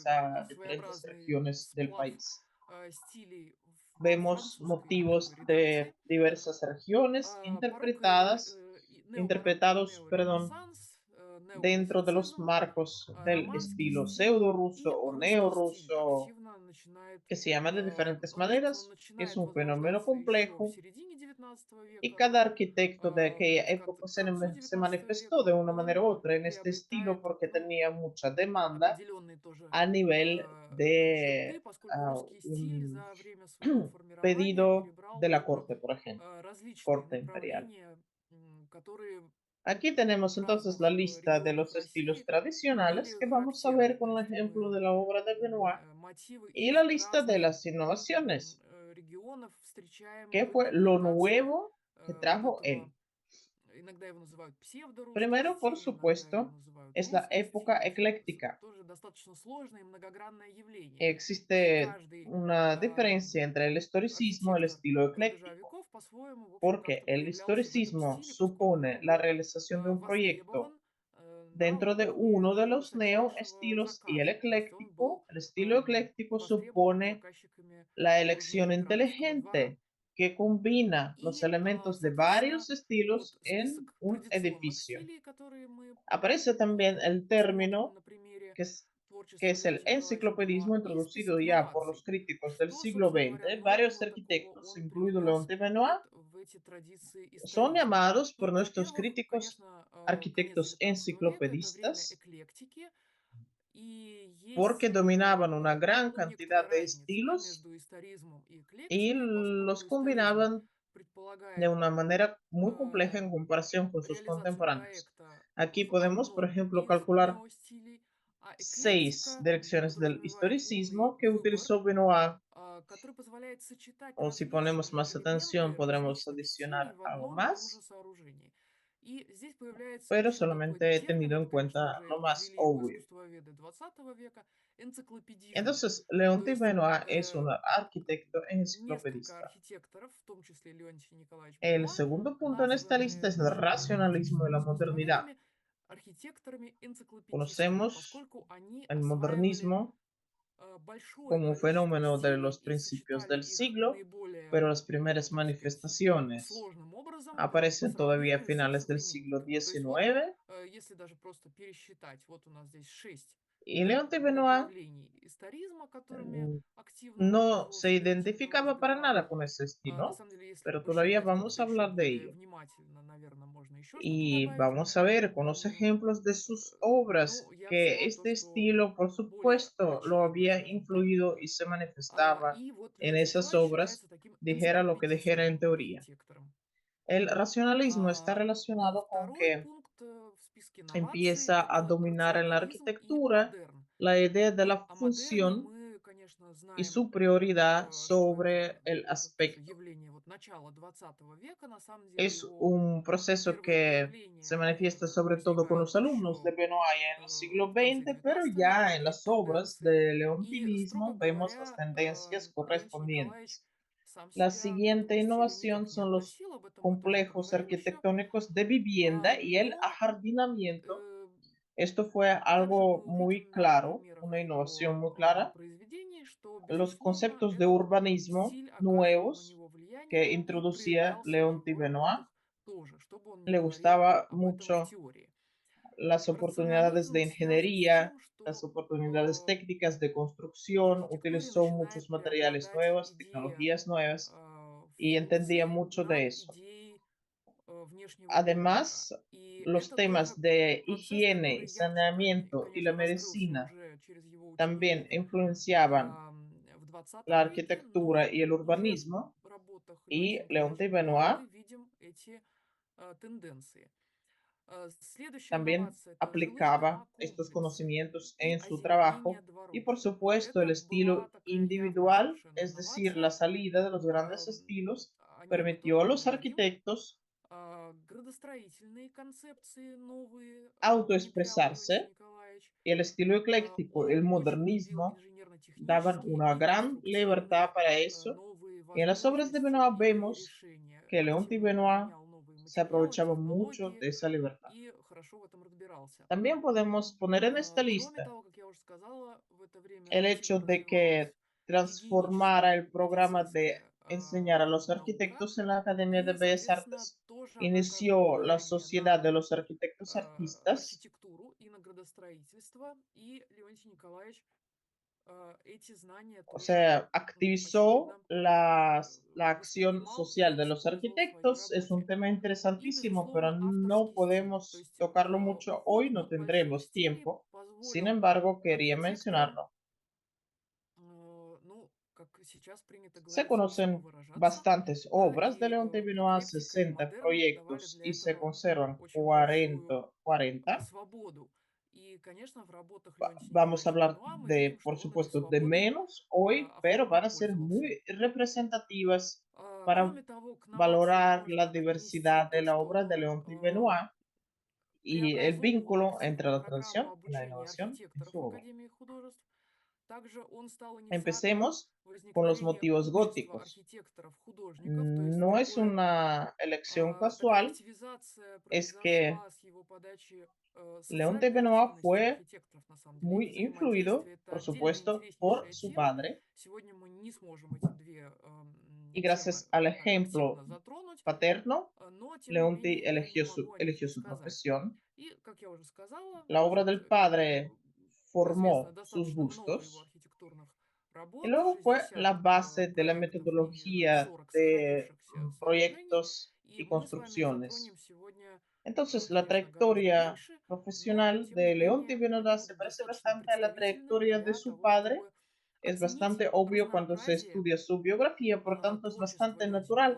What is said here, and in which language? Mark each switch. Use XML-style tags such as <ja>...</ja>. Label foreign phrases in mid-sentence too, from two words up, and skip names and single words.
<ru>такой</ru> <es>a diferentes</es> <ru>своеобразный</ru> <es>regiones del</es> <ru>сплав</ru> <es>país.</es> <ru>стилей во</ru> <es>Vemos</es> <ru>французской такой</ru> <es>motivos</es> <ru>редакции.</ru> <es>de diversas regiones</es> <ru>Барокко и необарокко и</ru> <es>interpretados, perdón,</es> <ru>неоренессанс,</ru> <es>dentro de los</es> <ru>неоклассицизм,</ru> <es>marcos del</es> <ru>романский</ru> <es>estilo</es> <ru>стиль</ru> <es>pseudo-ruso</es> <ru>и</ru> <es>o</es> <ru>русский стиль</ru> <es>neorruso,</es> <ru>активно начинает</ru> <es>que se llama de diferentes</es> <ru>рос, он</ru> <es>maneras. Es</es> <ru>начинает</ru> <es>un fenómeno</es> <ru>возрождаться еще в</ru> <es>complejo</es> <ru>середине XIX</ru> <es>y</es> <ru>века,</ru> <es>cada</es> <ru>но</ru> <es>arquitecto de aquella época</es> <ru>к концу</ru> <es>se</es> <ru>XIX</ru> <es>manifestó</es> <ru>века</ru> <es>de una manera</es> <ru>он</ru> <es>u otra en este estilo</es> <ru>приобретает,</ru> <es>porque</es> <ru>ну,</ru> <es>tenía mucha demanda</es> <ru>определенные тоже</ru> <es>a nivel</es> <ru>черты,</ru> <es>de</es> <ru>поскольку русский стиль</ru> <es>un</es> <ru>за время своего формирования</ru> <es>pedido</es> <ru>перебрал</ru> <es>de la</es> <ru>тоже</ru> <es>corte, por ejemplo,</es> <ru>различные</ru> <es>corte imperial.</es> <ru>направления, которые</ru> <es>Aquí tenemos</es> <ru>в</ru> <es>entonces</es> <ru>разных</ru> <es>la lista de</es> <ru>регионах</ru> <es>los estilos</es> <ru>России</ru> <es>tradicionales</es> <ru>были</ru> <es>que vamos a</es> <ru>характерны.</ru> <es>ver</es> <ru>То</ru> <es>con el</es> <ru>есть</ru> <es>ejemplo de la obra de Benoit</es> <ru>мотивы</ru> <es>y la</es> <ru>из</ru> <es>lista de</es> <ru>разных</ru> <es>las innovaciones.</es> <ru>регионов встречаем</ru> <es>¿Qué</es> <ru>в</ru> <es>fue lo</es> <ru>интерпретации</ru> <es>nuevo que</es> <ru>вот</ru> <es>trajo</es> <ru>этого,</ru> <es>él?</es> <ru>иногда его называют псевдорусский</ru> <es>Primero, por</es> <ru>стиль, иногда его</ru> <es>supuesto,</es> <ru>называют</ru> <es>es la</es> <ru>русский</ru> <es>época</es> <ru>стиль.</ru> <es>ecléctica.</es> <ru>Тоже достаточно сложное и многогранное явление. И</ru> <es>Existe</es> <ru>каждый</ru> <es>una diferencia entre el historicismo y el</es> <ru>архитектор</ru> <es>estilo</es> <ru>рубежа</ru> <es>ecléctico,</es> <ru>веков по-своему, в общем,</ru> <es>porque</es> <ru>как-то</ru> <es>el</es> <ru>проявлялся в этом</ru> <es>historicismo</es> <ru>стиле, поскольку</ru> <es>supone</es> <ru>он</ru> <es>la</es> <ru>был</ru> <es>realización de un proyecto</es> <ru>востребован на</ru> <es>dentro de</es> <ru>уровне</ru> <es>uno de los</es> <ru>высочайшего</ru> <es>neoestilos y el</es> <ru>заказа. То есть он был</ru> <es>estilo ecléctico</es> <ru>востребован</ru> <es>supone</es> <ru>заказчиками</ru> <es>la</es> <ru>Южного</ru> <es>elección</es> <ru>императорского двора.</ru> <es>inteligente que combina los</es> <ru>И,</ru> <es>elementos de</es> <ru>соответственно,</ru> <es>varios estilos</es> <ru>вот</ru> <es>en</es> <ru>список</ru> <es>un</es> <ru>традиционных</ru> <es>edificio.</es> <ru>стилей, которые мы</ru> <es>Aparece también el</es> <ru>посмотрим</ru> <es>término</es> <ru>на примере</ru> <es>que</es> <ru>творчества</ru> <es>es el</es> <ru>Леонтия Николаевича Бенуа,</ru> <es>enciclopedismo</es> <ru>и</ru> <es>introducido</es> <ru>список</ru> <es>ya por los</es> <ru>новаций.</ru> <es>críticos del</es> <ru>Что,</ru> <es>siglo</es> <ru>собственно говоря,</ru> <es>XX. Varios</es> <ru>нового такого</ru> <es>arquitectos,</es> <ru>он</ru> <es>incluido</es> <ru>привнес</ru> <es>Leonte Benoit,</es> <ru>вот в эти tradиции</ru> <es>son</es> <ru>историзма?</ru> <es>llamados por</es> <ru>Ну,</ru> <es>nuestros</es> <ru>во-первых,</ru> <es>críticos</es> <ru>конечно, конец</ru> <es>arquitectos</es> <ru>XIX века– это время</ru> <es>enciclopedistas</es> <ru>эклектики, и</ru> <es>porque</es> <ru>есть</ru> <es>dominaban una gran</es> <ru>ну,</ru> <es>cantidad</es> <ru>некоторая</ru> <es>de</es> <ru>разница да,</ru> <es>estilos</es> <ru>между историзмом и</ru> <es>y</es> <ru>эклектикой,</ru> <es>los</es> <ru>поскольку историзм</ru> <es>combinaban de</es> <ru>предполагает</ru> <es>una manera muy compleja э, en comparación con sus</es> <ru>реализацию</ru> <es>contemporáneos.</es> <ru>проекта</ru> <es>Aquí</es> <ru>в</ru> <es>podemos, por</es> <ru>одном</ru> <es>ejemplo,</es> <ru>из</ru> <es>calcular</es> <ru>неостилей, а</ru> <es>6</es> <ru>эклектика</ru> <es>direcciones del</es> <ru>подразумевает умный</ru> <es>historicismo que</es> <ru>выбор,</ru> <es>utilizó Benoit,</es> <ru>который позволяет сочетать</ru> <es>o si ponemos</es> <ru>различные</ru> <es>más atención,</es> <ru>элементы</ru> <es>podremos</es> <ru>различных стилей</ru> <es>adicionar</es> <ru>в</ru> <es>algo</es> <ru>одном и том же</ru> <es>más,</es> <ru>сооружении. И здесь появляется</ru> <es>pero</es> <ru>еще такой</ru> <es>solamente he</es> <ru>термин,</ru> <es>tenido</es> <ru>это,</ru> <es>en</es> <ru>конечно,</ru> <es>cuenta</es> <ru>уже</ru> <es>lo más</es> <ru>ввели его</ru> <es>obvio.</es> <ru>искусствоведы XX века, энциклопедизм.</ru> <es>Entonces,</es> <ru>То</ru> <es>Leonte</es> <ru>есть</ru> <es>Benoit es un arquitecto</es> <ru>несколько</ru> <es>enciclopedista.</es> <ru>архитекторов, в том числе Леонтий Николаевич</ru> <es>El</es> <ru>Бенуа,</ru> <es>segundo punto en esta lista</es> <ru>названы</ru> <es>es el racionalismo y la modernidad.</es> <ru>искусствоведами архитекторами-энциклопедистами,</ru> <es>Conocemos</es> <ru>поскольку они</ru> <es>el</es> <ru>осваивали</ru> <es>modernismo</es> <ru>большое</ru> <es>como</es> <ru>количество</ru> <es>fenómeno de</es> <ru>стилей</ru> <es>los</es> <ru>и</ru> <es>principios</es> <ru>сочетали</ru> <es>del</es> <ru>их</ru> <es>siglo,</es> <ru>наиболее,</ru> <es>pero las primeras</es> <ru>так сказать,</ru> <es>manifestaciones</es> <ru>сложным образом по</ru> <es>aparecen todavía a</es> <ru>сравнению с их</ru> <es>finales del siglo</es> <ru>современниками. То есть вот,</ru> <es>XIX</es> <ru>если даже просто пересчитать, вот у нас здесь 6</ru> <es>y Leonte Benoit</es> <ru>направлений историзма, которыми активно</ru> <es>no se</es> <ru>пользовался Леонтий Николаевич</ru> <es>identificaba para</es> <ru>Бенуа.</ru> <es>nada con ese</es> <ru>На</ru> <es>estilo,</es> <ru>самом деле, если</ru> <es>pero todavía</es> <ru>посчитать</ru> <es>vamos</es> <ru>как-то</ru> <es>a</es> <ru>еще</ru> <es>hablar de</es> <ru>более</ru> <es>ello.</es> <ru>внимательно, наверное, можно еще что-то</ru> <es>Y</es> <ru>добавить.</ru> <es>vamos a ver con los ejemplos de sus obras</es> <ru>Ну, я</ru> <es>que</es> <ru>взяла то,</ru> <es>este</es> <ru>что</ru> <es>estilo, por</es> <ru>более</ru> <es>supuesto, lo</es> <ru>очевидно,</ru> <es>había</es> <ru>скажем так.</ru> <es>influido y se manifestaba</es> <ru>И вот</ru> <es>en</es> <ru>Леонтий</ru> <es>esas</es> <ru>Николаевич</ru> <es>obras,</es> <ru>считается таким</ru> <es>dijera lo que dijera en</es> <ru>энциклопедистским</ru> <es>teoría.</es> <ru>архитектором.</ru> <es>El racionalismo está А, relacionado con</es> <ru>Второй</ru> <es>que</es> <ru>пункт в списке новаций–</ru> <es>empieza a</es> <ru>это</ru> <es>dominar en la</es> <ru>рационализм и</ru> <es>arquitectura</es> <ru>модерн.</ru> <es>la idea de</es> <ru>Ну,</ru> <es>la</es> <ru>о модерне</ru> <es>función</es> <ru>мы, конечно,</ru> <es>y</es> <ru>знаем,</ru> <es>su prioridad</es> <ru>что это</ru> <es>sobre el</es> <ru>тоже</ru> <es>aspecto.</es> <ru>явление вот начала 20 века. На самом деле</ru> <es>Es</es> <ru>его</ru> <es>un proceso</es> <ru>первые</ru> <es>que se</es> <ru>проявления,</ru> <es>manifiesta</es> <ru>они</ru> <es>sobre todo con</es> <ru>возникают</ru> <es>los alumnos de</es> <ru>еще</ru> <es>Benoit en el siglo</es> <ru>в конце</ru> <es>XX, pero</es> <ru>19 века,</ru> <es>ya en</es> <ru>эти</ru> <es>las obras</es> <ru>тенденции.</ru> <es>de</es> <ru>И, строго</ru> <es>leontinismo vemos las</es> <ru>говоря,</ru> <es>tendencias</es> <ru>Леонтий Николаевич</ru> <es>correspondientes.</es> <ru>сам</ru> <es>La</es> <ru>себя к</ru> <es>siguiente</es> <ru>этому стилю</ru> <es>innovación</es> <ru>никак не</ru> <es>son los</es> <ru>относил, об этом мы тоже</ru> <es>complejos</es> <ru>поговорим еще.</ru> <es>arquitectónicos de vivienda y el</es> <ru>Но</ru> <es>ajardinamiento. э, Esto fue</es> <ru>также</ru> <es>algo</es> <ru>мы</ru> <es>muy</es> <ru>увидим на</ru> <es>claro,</es> <ru>примерах</ru> <es>una innovación</es> <ru>его</ru> <es>muy clara.</es> <ru>произведений, что,</ru> <es>Los</es> <ru>безусловно,</ru> <es>conceptos de</es> <ru>этот</ru> <es>urbanismo</es> <ru>стиль оказывал на</ru> <es>nuevos</es> <ru>него влияние</ru> <es>que</es> <ru>и</ru> <es>introducía</es> <ru>проявлялся в</ru> <es>Leonti</es> <ru>его</ru> <es>Benoit.</es> <ru>работах тоже, что бы он ни</ru> <es>Le</es> <ru>говорил</ru> <es>gustaba</es> <ru>об этом в</ru> <es>mucho</es> <ru>теории.</ru> <es>las oportunidades de</es> <ru>Рационализм связан с</ru> <es>ingeniería,</es> <ru>тем,</ru> <es>las</es> <ru>что</ru> <es>oportunidades técnicas de</es> <ru>в</ru> <es>construcción,</es> <ru>архитектуре</ru> <es>utilizó</es> <ru>начинает</ru> <es>muchos materiales</es> <ru>преобладать</ru> <es>nuevos,</es> <ru>идея</ru> <es>tecnologías nuevas y entendía</es> <ru>функции</ru> <es>mucho</es> <ru>над</ru> <es>de eso.</es> <ru>идеей внешнего облика.</ru> <es>Además,</es> <ru>И</ru> <es>los</es> <ru>это тоже</ru> <es>temas de</es> <ru>процесс,</ru> <es>higiene,</es> <ru>который ярко,</ru> <es>saneamiento y la</es> <ru>конечно, раскрылся</ru> <es>medicina</es> <ru>уже через его</ru> <es>también</es> <ru>учеников</ru> <es>influenciaban</es> <ru>в 20</ru> <es>la</es> <ru>веке,</ru> <es>arquitectura</es> <ru>но</ru> <es>y el</es> <ru>уже в</ru> <es>urbanismo</es> <ru>работах</ru> <es>y</es> <ru>Леонтия</ru> <es>Leonti</es> <ru>Николаевича Бенуа</ru> <es>Benoit</es> <ru>мы видим эти тенденции. Следующая</ru> <es>también</es> <ru>инновация– это жилые</ru> <es>aplicaba estos</es> <ru>дома-комплексы</ru> <es>conocimientos</es> <ru>и</ru> <es>en su</es> <ru>озеленение</ru> <es>trabajo y</es> <ru>дворов.</ru> <es>por</es> <ru>Вот</ru> <es>supuesto el</es> <ru>это была</ru> <es>estilo</es> <ru>такая явная</ru> <es>individual,</es> <ru>совершенно</ru> <es>es decir, la</es> <ru>новация.</ru> <es>salida de los grandes Ам, estilos,</es> <ru>О ней мы тоже</ru> <es>permitió a los</es> <ru>поговорим.</ru> <es>arquitectos</es> <ru>Градостроительные концепции новые внедрял Леонтий</ru> <es>autoexpresarse</es> <ru>Николаевич.</ru> <es>y el estilo ecléctico,</es> <ru>Он</ru> <es>el</es> <ru>очень любил</ru> <es>modernismo, daban</es> <ru>инженерно-технические</ru> <es>una</es> <ru>и</ru> <es>gran libertad</es> <ru>конструктивные</ru> <es>para eso.</es> <ru>новые</ru> <es>Y en las obras de</es> <ru>возможности</ru> <es>Benoit</es> <ru>и</ru> <es>vemos</es> <ru>решения.</ru> <es>que Leonti</es> <ru>Активно</ru> <es>Benoit</es> <ru>применял новые</ru> <es>se</es> <ru>материалы,</ru> <es>aprovechaba mucho</es> <ru>технологии</ru> <es>de esa libertad.</es> <ru>и хорошо в этом разбирался.</ru> <es>También podemos poner en esta</es> <ru>Кроме</ru> <es>lista</es> <ru>того, как я уже сказала, в это время</ru> <es>el hecho</es> <ru>активно</ru> <es>de</es> <ru>развивалась</ru> <es>que transformara</es> <ru>гигиеническая</ru> <es>el programa de</es> <ru>медицинская</ru> <es>enseñar a los</es> <ru>наука,</ru> <es>arquitectos en la Academia de</es> <ru>и,</ru> <es>Bellas</es> <ru>соответственно,</ru> <es>Artes.</es> <ru>тоже она оказывала</ru> <es>Inició la</es> <ru>влияние на</ru> <es>Sociedad de los Arquitectos Artistas,</es> <ru>архитектуру и на градостроительство, и Леонтий Николаевич эти знания</ru> <es>o</es> <ru>тоже,</ru> <es>sea, activizó</es> <ru>очевидно,</ru> <es>la acción</es> <ru>воспринимал</ru> <es>social</es> <ru>и</ru> <es>de los</es> <ru>использовал в своей</ru> <es>arquitectos. Es un</es> <ru>работе.</ru> <es>tema</es> <ru>И,</ru> <es>interesantísimo, pero</es> <ru>безусловно,</ru> <es>no</es> <ru>авторский стиль. То</ru> <es>podemos</es> <ru>есть</ru> <es>tocarlo mucho hoy,</es> <ru>уход</ru> <es>no</es> <ru>от больших</ru> <es>tendremos</es> <ru>стилей</ru> <es>tiempo. Sin</es> <ru>позволил</ru> <es>embargo, quería</es> <ru>архитекторам,</ru> <es>mencionarlo.</es> <ru>ну, как сейчас принято</ru> <es>Se</es> <ru>говорить,</ru> <es>conocen</es> <ru>самовыражаться,</ru> <es>bastantes</es> <ru>да,</ru> <es>obras de</es> <ru>и</ru> <es>Leonte Benoit,</es> <ru>эклектика и</ru> <es>60</es> <ru>модерн давали</ru> <es>proyectos</es> <ru>для</ru> <es>y se</es> <ru>этого</ru> <es>conservan</es> <ru>очень большую</ru> <es>40.</es> <ru>свободу. И, конечно, в работах Леонтия</ru> <es>Vamos a</es> <ru>Николаевича</ru> <es>hablar</es> <ru>Бенуа мы</ru> <es>de,</es> <ru>видим,</ru> <es>por</es> <ru>что он этой</ru> <es>supuesto, de</es> <ru>свободой</ru> <es>menos hoy, pero</es> <ru>охотно</ru> <es>van a ser</es> <ru>пользовался.</ru> <es>muy representativas para</es> <ru>Кроме того, к новациям</ru> <es>valorar la</es> <ru>можно отнести</ru> <es>diversidad de</es> <ru>то,</ru> <es>la obra de</es> <ru>что</ru> <es>Leonte Benoit y el</es> <ru>преобразовывая</ru> <es>vínculo entre</es> <ru>активно</ru> <es>la</es> <ru>программу</ru> <es>tradición y la</es> <ru>обучения</ru> <es>innovación en</es> <ru>архитекторов</ru> <es>su</es> <ru>в</ru> <es>obra.</es> <ru>Академии художеств, также он стал инициатором</ru> <es>Empecemos con los</es> <ru>возникновения</ru> <es>motivos</es> <ru>общества</ru> <es>góticos.</es> <ru>архитекторов-художников, то есть</ru> <es>No es una elección</es> <ru>такая</ru> <es>casual,</es> <ru>активизация</ru> <es>es que</es> <ru>произошла с его подачи</ru> <es>Leonte</es> <ru>социальной</ru> <es>Benoit</es> <ru>активности</ru> <es>fue</es> <ru>архитекторов, на самом деле, их</ru> <es>muy influido,</es> <ru>взаимодействие. Это</ru> <es>por</es> <ru>отдельная</ru> <es>supuesto, por</es> <ru>интереснейшая</ru> <es>su</es> <ru>тема.</ru> <es>padre,</es> <ru>Сегодня мы не сможем эти две</ru> <es>y</es> <ru>темы</ru> <es>gracias al</es> <ru>так</ru> <es>ejemplo</es> <ru>активно затронуть,</ru> <es>paterno,</es> <ru>но, tем не</ru> <es>Leonti</es> <ru>менее, я не могу о них</ru> <es>eligió</es> <ru>не</ru> <es>su</es> <ru>сказать.</ru> <es>profesión.</es> <ru>И, как я уже сказала,</ru> <es>La obra</es> <ru>значит,</ru> <es>del padre</es> <ru>известно</ru> <es>formó sus</es> <ru>достаточно много его</ru> <es>gustos</es> <ru>архитектурных</ru> <es>y</es> <ru>работ,</ru> <es>luego fue</es> <ru>60</ru> <es>la base de la</es> <ru>проектов и</ru> <es>metodología</es> <ru>40</ru> <es>de</es> <ru>сохранившихся сооружений.</ru> <es>proyectos</es> <ru>И</ru> <es>y</es> <ru>мы с вами</ru> <es>construcciones.</es> <ru>затронем сегодня,</ru> <es>Entonces, la</es> <ru>конечно, гораздо</ru> <es>trayectoria</es> <ru>меньше, но,</ru> <es>profesional</es> <ru>тем не</ru> <es>de Leonti</es> <ru>менее, они</ru> <es>Benoit se</es> <ru>будут</ru> <es>parece</es> <ru>достаточно</ru> <es>bastante a la</es> <ru>представительны</ru> <es>trayectoria de</es> <ru>для</ru> <es>su</es> <ru>того,</ru> <es>padre.</es> <ru>чтобы</ru> <es>Es</es> <ru>оценить</ru> <es>bastante obvio cuando se</es> <ru>разнообразие</ru> <es>estudia su biografía, por tanto es</es> <ru>творчества</ru> <es>bastante</es> <ru>Леонтия</ru> <es>natural</es>